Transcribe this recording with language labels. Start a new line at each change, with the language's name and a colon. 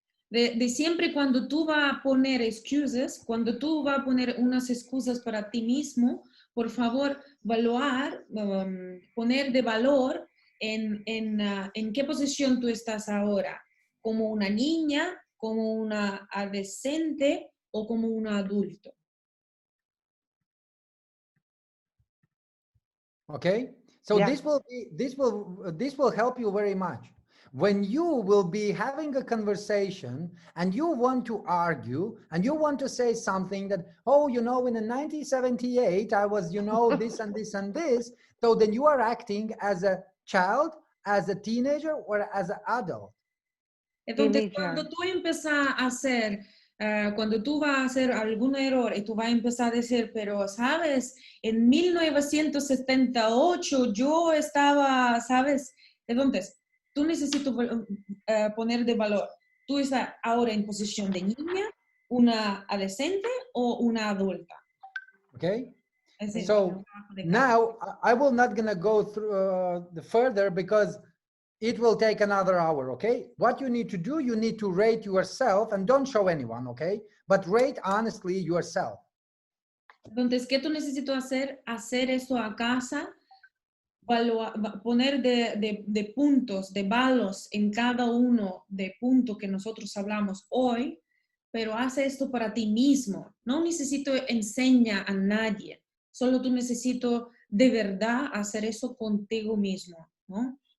Spanish: De siempre cuando tú vas a poner excuses, cuando tú vas a poner unas excusas para ti mismo, por favor, evaluar, poner de valor en qué posición tú estás ahora, como una niña, como una adolescente o como un adulto.
English: Okay, so this will help you very much. When you will be having a conversation and you want to argue and you want to say something that, oh, you know, in 1978, I was, you know, this and this and this. So then you are acting as a child, as a teenager, or as an adult.
Spanish: Entonces, cuando tú empiezas a hacer, cuando tú vas a hacer algún error y tú vas a empezar a decir, pero, ¿sabes? En 1978 yo estaba, ¿sabes? Entonces, tú necesitas poner de valor. ¿Tú estás ahora en posición de niña, una adolescente o una adulta?
English: Okay? So now I will not gonna go through the further because it will take another hour, okay? What you need to do, you need to rate yourself and don't show anyone, okay? But rate honestly yourself.
Spanish: Entonces, ¿qué tú necesitas hacer? Hacer eso a casa, poner de puntos, de balos en cada uno de puntos que nosotros hablamos hoy, pero haz esto para ti mismo. No necesito enseñar a nadie, solo tú necesito de verdad hacer eso contigo mismo, ¿no?